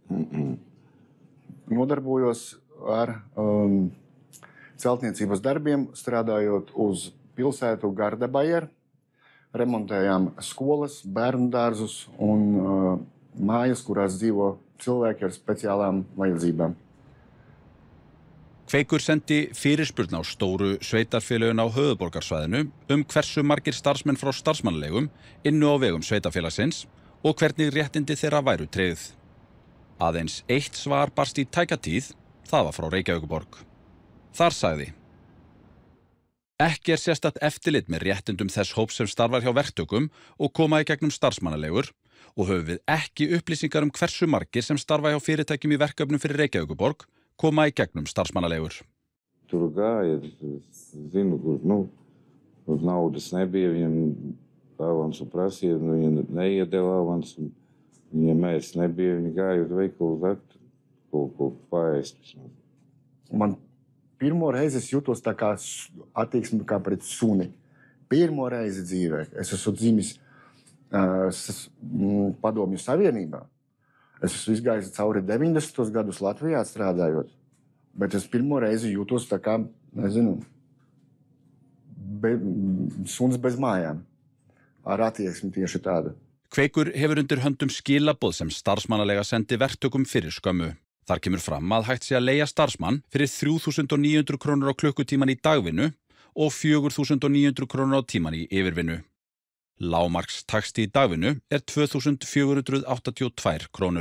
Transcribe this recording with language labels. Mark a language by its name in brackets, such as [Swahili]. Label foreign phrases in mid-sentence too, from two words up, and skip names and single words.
[Latvian] Nodarbojos ar celtniecības darbiem, strādājot uz pilsētu Gardebajer. Remontējām skolas, bērnu dārzus un mājas, kurās dzīvo cilvēki ar speciālām vajadzībām. [Icelandic] Kveikur sendi fyrirspurn á stóru sveitarfélögin á höfuðborgarsvæðinu hversu margir starfsmenn frá starfsmannalegum innu á vegum sveitarfélagsins og hvernig réttindi þeirra væru tryggð. Aðeins eitt svar barst í tæka tíð, það var frá Reykjavíkurborg. Þar sagði: Ekki sérstakt eftirlit með réttindum þess hóps sem starfar hjá verktökum og koma í gegnum starfsmannalegur og höfum við ekki upplýsingar hversu margir sem starfa hjá fyrirtækjum í verkefnum fyrir Reykjavíkurborg koma í gegnum starfsmannalegur. [Latvian] Tur gāja, zinu, kur naudas nebija, viņam avansu prasīja, viņa neiedeva avansu, viņa mēs nebija, viņa gāja uz veikalu vekt, ko paēst. Man pirmo reizi es jūtos tā kā attieksmi kā pret suni. Pirmo reizi dzīvē. Es esmu dzimis Padomju Savienībā. Es esmu izgājis cauri 90. gadus Latvijā strādājot, bet es pirmo reizi jūtos tā kā, nezinu, suns bez mājām. Ar attieksmi tieši tāda. [Icelandic] Kveikur hefur undir höndum skilaboð sem starfsmannalega sendi verktökum fyrir skömmu. Þar kemur fram að hægt sé að leigja starfsmann fyrir 3.900 krónur á klukkutíman í dagvinnu og 4.900 krónur á tíman í yfirvinnu. Lágmarkstaxti í dagvinnu 2.482 krónur.